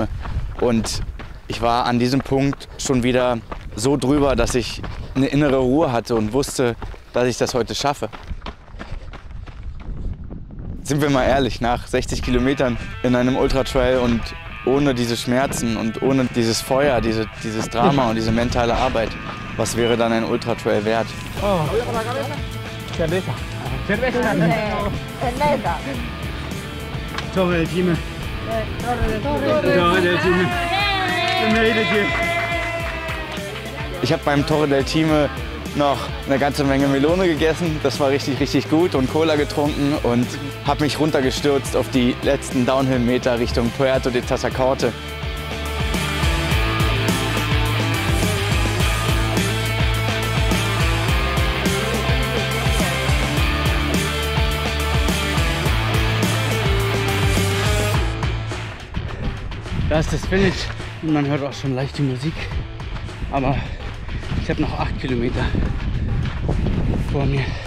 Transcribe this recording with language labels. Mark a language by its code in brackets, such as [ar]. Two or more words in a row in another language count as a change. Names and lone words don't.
[de] Und ich war an diesem Punkt schon wieder so drüber, dass ich eine innere Ruhe hatte und wusste, dass ich das heute schaffe. Sind wir mal ehrlich, nach 60 Kilometern in einem Ultratrail und ohne diese Schmerzen und ohne dieses Feuer, dieses Drama und diese mentale Arbeit, was wäre dann ein Ultratrail wert? [es] Oh. Cerveza. Cerveza. Cerveza. Torre del Time. Torre del Time. [de] Ich habe beim Torre del Time noch eine ganze Menge Melone gegessen. Das war richtig, richtig gut und Cola getrunken und habe mich runtergestürzt auf die letzten Downhill-Meter Richtung Puerto de Tassacorte. Da ist das Finish und man hört auch schon leicht die Musik, aber ich habe noch 8 Kilometer vor mir.